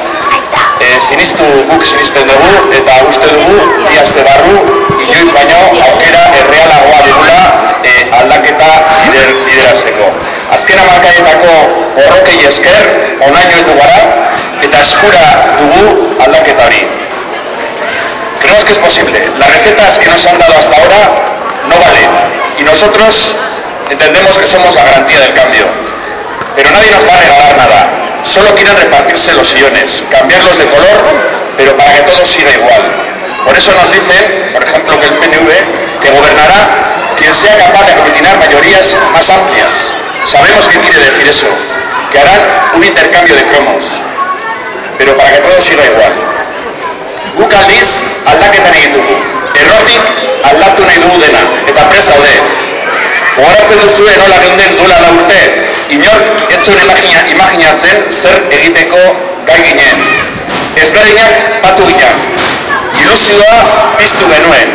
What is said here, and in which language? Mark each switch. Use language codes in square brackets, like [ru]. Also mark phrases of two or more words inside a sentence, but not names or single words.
[eu] Guk sinisten dugu, eta uste dugu, bi aste barru, inoiz baino, aukera errealagoa dugula aldaketa lideratzeko. Azken hamarkadetako borrokei esker, onaino heldu gara, eta eskura dugu aldaketa hori. [es] Creemos que es posible. Las recetas que nos han dado hasta ahora no valen. Y nosotros entendemos que somos la garantía del cambio. Pero nadie nos va a regalar nada. Solo quieren repartirse los sillones, cambiarlos de color, pero para que todo siga igual. Por eso nos dicen, por ejemplo, que el PNV, que gobernará quien sea capaz de aglutinar mayorías más amplias. Sabemos qué quiere decir eso, que harán un intercambio de cromos, pero para que todo siga igual. [eu] Guk aldiz aldaketan egin dugu. Errotik aldatu nahi dugu dena, eta prest zaude. Gogoratzen duzue nola geunden duela 4 urte, inork ez zuen imaginatzen zer egiteko gai ginen. Ezberdinak batu ginen. Ilusioa piztu genuen.